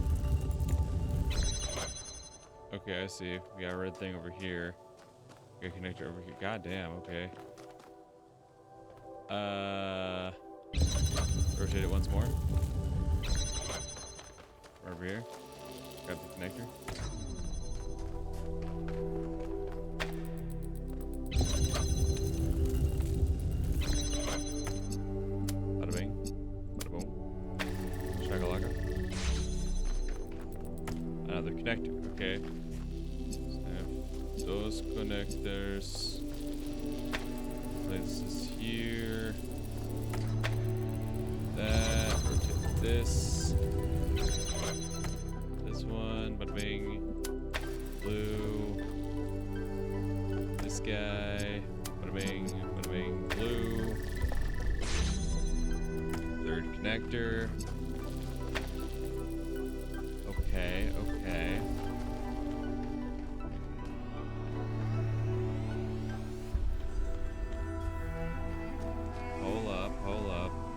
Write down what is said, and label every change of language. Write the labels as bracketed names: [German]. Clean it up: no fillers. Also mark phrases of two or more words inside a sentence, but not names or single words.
[English] Okay, I see. We got a red thing over here. We got a connector over here. God damn, okay. Rotate it once more. Over here. Grab the connector. Bada bing. Bada boom. Shakalaka. Another connector, okay. So those connectors. Place this here. That. Rotate this. This one. Bada bing. Blue. This guy. Bada bing. Bada bing. Blue. Third connector. Okay, okay. Hold up, hold up.